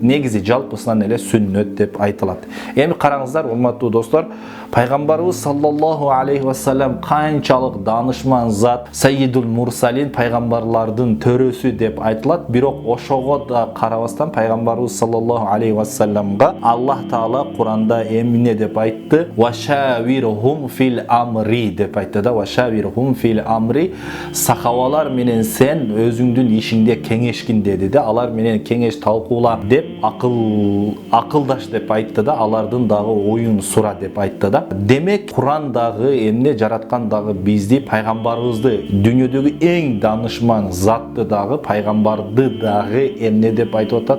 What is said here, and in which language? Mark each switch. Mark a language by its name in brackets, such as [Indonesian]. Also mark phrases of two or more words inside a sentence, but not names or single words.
[Kyrgyz] Негизи жалпысынан эле сүннөт деп айтылат. Эми караңыздар, урматтуу достор, пайгамбарыбыз [Arabic] صلى الله عليه وسلم [Kyrgyz] канчалык даанышман зат, [Arabic] سيد المرسلين, [Kyrgyz] пайгамбарлардын төрөсү деп айтылат. Бирок ошого да карабастан пайгамбарыбыз [Arabic] صلى الله عليه وسلم [Kyrgyz] Аллах Таала Куранда эмне деп айтты? [Arabic] وشاورهم في الأمر [Kyrgyz] деп айтты да. [Arabic] وشاورهم في الأمر, [Kyrgyz] сахабалар менен сен өзүңдүн ишиңде кеңешкин деди да. Алар менен кеңеш талкуула деп, акылдаш деп айтты да. Алардын дагы оюн сура деп айтты да. Демек Куран дагы эмне жараткан дагы бизди, пайгамбарыбызды, дүйнөдөгү эң даанышман затты дагы, пайгамбарды дагы эмне деп айтып атат?